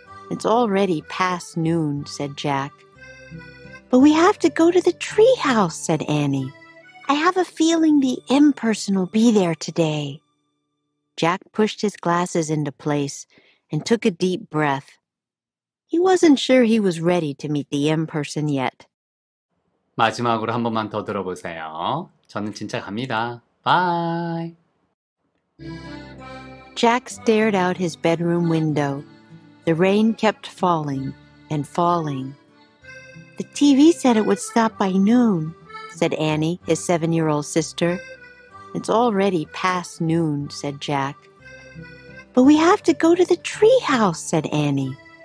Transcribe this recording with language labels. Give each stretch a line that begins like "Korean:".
English: It's already past noon, said Jack. But we have to go to the treehouse, said Annie. I have a feeling the M person will be there today. Jack pushed his glasses into place and took a deep breath. He wasn't sure he was ready to meet the M person yet.
Korean: 마지막으로 한 번만 더 들어보세요. 저는 진짜 갑니다. Bye.
English: Jack stared out his bedroom window. The rain kept falling and falling. The TV said it would stop by noon, said Annie, his 7-year-old sister. It's already past noon, said Jack. But we have to go to the treehouse, said Annie.